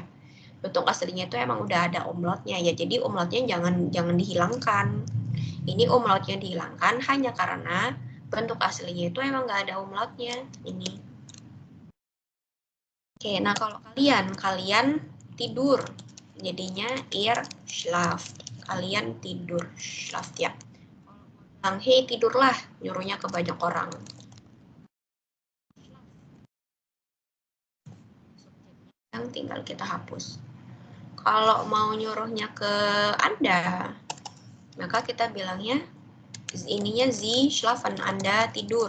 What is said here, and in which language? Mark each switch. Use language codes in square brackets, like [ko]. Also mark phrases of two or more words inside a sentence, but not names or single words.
[id] Bentuk aslinya itu emang udah ada umlautnya ya, jadi umlautnya jangan dihilangkan. Ini umlautnya dihilangkan hanya karena bentuk aslinya itu emang nggak ada umlautnya. Ini. Oke, nah kalau kalian tidur, jadinya [de] ihr schlaft. [id] Kalian tidur, schlaft ya. Bilang, hei tidurlah, nyuruhnya ke banyak orang. Yang tinggal kita hapus. Kalau mau nyuruhnya ke Anda, maka kita bilangnya ininya [de] Sie schlafen, [id] Anda tidur.